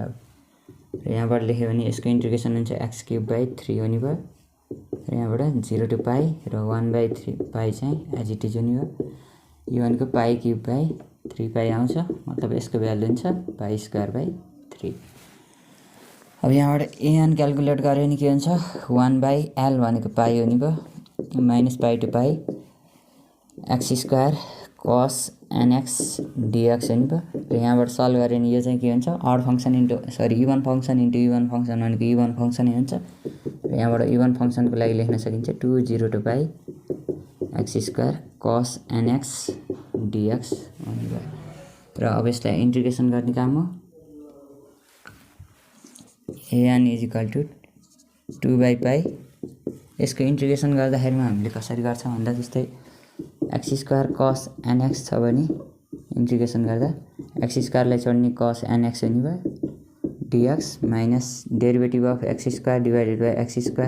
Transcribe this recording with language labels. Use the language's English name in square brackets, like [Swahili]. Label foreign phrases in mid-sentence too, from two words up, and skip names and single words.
[Nepali] आउट र यहाँबाट लेख्यो भने यसको इन्टिग्रेसन हुन्छ [English] x cube by 3 [Nepali] हुने भयो र यहाँबाट [English] 0 to pi [Nepali] र [English] 1 by 3 pi [Nepali] चाहिँ [English] as it is [Nepali] हुने भयो यो भनेको [English] pi cube by 3 pi [Nepali] आउँछ मतलब यसको भ्यालु हुन्छ [English] pi square by 3 [Nepali] अब यहाँबाट an क्याल्कुलेट गऱ्यो भने के हुन्छ [English] 1 by l [Nepali] भनेको पाई हुने भयो [English] minus pi to pi x square cos nx dx [Nepali] हुने भयो र यहाँबाट सल्भ गऱ्यो भने यो चाहिँ के हुन्छ [English] odd function into sorry even function into even function [Nepali] भनेको इभन फङ्सनै हुन्छ र यहाँबाट [English] even function [Nepali] लागि लेख्न सकिन्छ [English] 2 0 to pi x square cos nx dx [Nepali] हुने भयो र अब यसलाई इन्टिग्रेसन गर्ने काम हो [English] an is equal to 2 by pi [Nepali] यसको इन्टिग्रेसन गर्दाखेरिमा हामीले कसरी गर्छौँ भन्दा जस्तै [English] x square cos nx [Nepali] छ भने इन्टिग्रेसन गर्दा [English] x squareलाई छोड्ने cos nx [Nepali] हुने भयो [English] dx minus derivative of x square divided by x